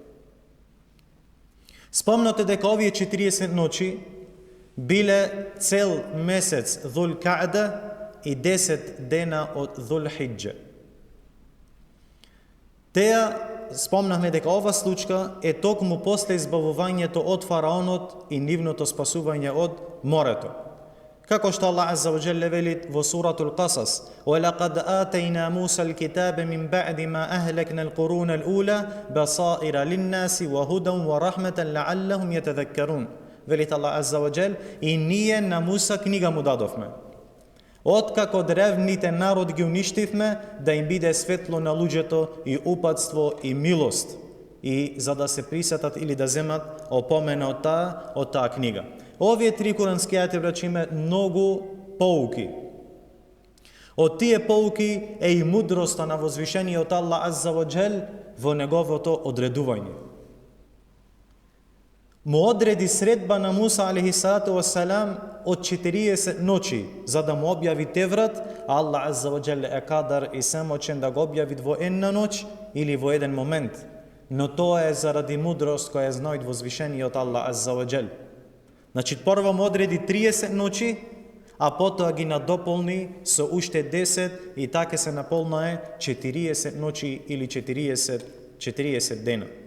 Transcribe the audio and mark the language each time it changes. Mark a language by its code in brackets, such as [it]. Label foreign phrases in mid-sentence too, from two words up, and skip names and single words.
[mk] Спомнате дека овие 40 ночи биле цел месец Dhul Qa'da и 10 дена од Dhul Hijja. Теа спомнахме дека ова случка е токму после избавувањето од фараонот и нивното спасување од морето. Како што Аллах Азза ва Джелле вели во суратул Qasas: [ar] "ولقد آتينا موسى الكتاب من بعد ما أهلكنا القرون الأولى بصائر للناس و هدى و رحمة لعلهم يتذكرون." [mk] Вели Аллах [ar] عز وجل: [mk] "И ние на Муса книга му дадовме. Откако древните народ ги уништивме, да им биде светло на луѓето и упатство и милост, и за да се присетат или да земат опомена од таа книга." Овие три курански ајати, браќи, има многу поуки. Од тие поуки е и мудроста на возвишениот Аллах [ar] عز وجل [mk] во неговото одредување. Му одреди средба на Муса [ar] عليه الصلاة والسلام [mk] од 40 ночи за да му објави Теврат, а Аллах [ar] عز وجل [mk] е кадар и самочен да го објави во една ноќ или во еден момент. Но тоа е заради мудрост која знаат возвишениот Аллах [ar] عز وجل. [mk] Значи, прво му одреди 30 ночи, а потоа ги надополни со уште 10 и така се наполнае 40 ночи или 40 дена.